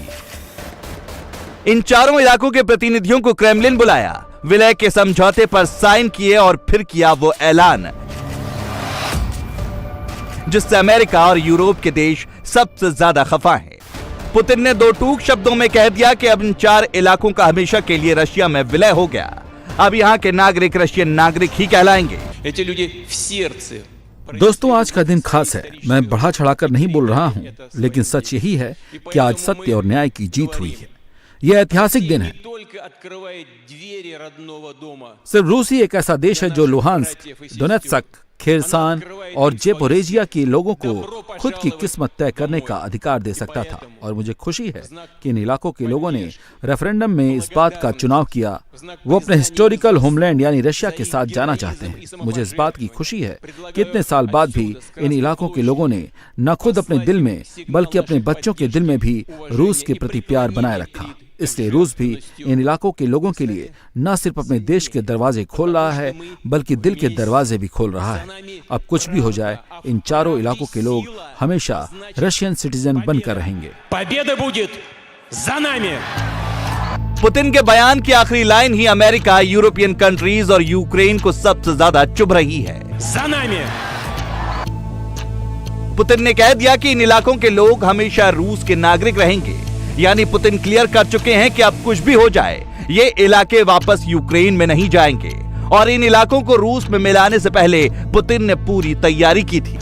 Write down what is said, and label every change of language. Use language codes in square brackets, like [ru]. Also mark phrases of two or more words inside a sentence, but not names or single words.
[hi] इन चारों इलाकों के प्रतिनिधियों को क्रेमलिन बुलाया, विलय के समझौते पर साइन किए और फिर किया वो ऐलान जिससे अमेरिका और यूरोप के देश सबसे ज्यादा खफा हैं। पुतिन ने 2 टूक शब्दों में कह दिया कि अब इन 4 इलाकों का हमेशा के लिए रशिया में विलय हो गया। अब यहाँ के नागरिक रशियन नागरिक ही कहलाएंगे। [ru] Эти люди в сердце. [hi] दोस्तों, आज का दिन खास है। मैं बढ़ा चढ़ाकर नहीं बोल रहा हूँ, लेकिन सच यही है कि आज सत्य और न्याय की जीत हुई है। यह ऐतिहासिक दिन है। [ru] Только открывает двери родного дома. [hi] सिर्फ रूस ही एक ऐसा देश है जो लुहांस्क, डोनेत्स्क, खेरसान और जेपोरेजिया के लोगों को खुद की किस्मत तय करने का अधिकार दे सकता था। और मुझे खुशी है कि इन इलाकों के लोगों ने रेफरेंडम में इस बात का चुनाव किया वो अपने [en] historical homeland [hi] यानी रशिया के साथ जाना चाहते हैं। मुझे इस बात की खुशी है कि इतने साल बाद भी इन इलाकों के लोगों ने न खुद अपने दिल में बल्कि अपने बच्चों के दिल में भी रूस के प्रति प्यार बनाए रखा। इसलिए रूस भी इन इलाकों के लोगों के लिए न सिर्फ अपने देश के दरवाजे खोल रहा है बल्कि दिल के दरवाजे भी खोल रहा है। अब कुछ भी हो जाए, इन चारों इलाकों के लोग हमेशा [en] Russian citizen [hi] बनकर रहेंगे। [ru] Победа будет за нами! [hi] पुतिन के बयान की आखिरी लाइन ही अमेरिका, [en] European countries [hi] और यूक्रेन को सबसे ज्यादा चुभ रही है। [ru] За нами! [hi] पुतिन ने कह दिया कि इन इलाकों के लोग हमेशा रूस के नागरिक रहेंगे। यानी पुतिन क्लियर कर चुके हैं कि अब कुछ भी हो जाए, ये इलाके वापस यूक्रेन में नहीं जाएंगे और इन इलाकों को रूस में मिलाने से पहले पुतिन ने पूरी तैयारी की थी।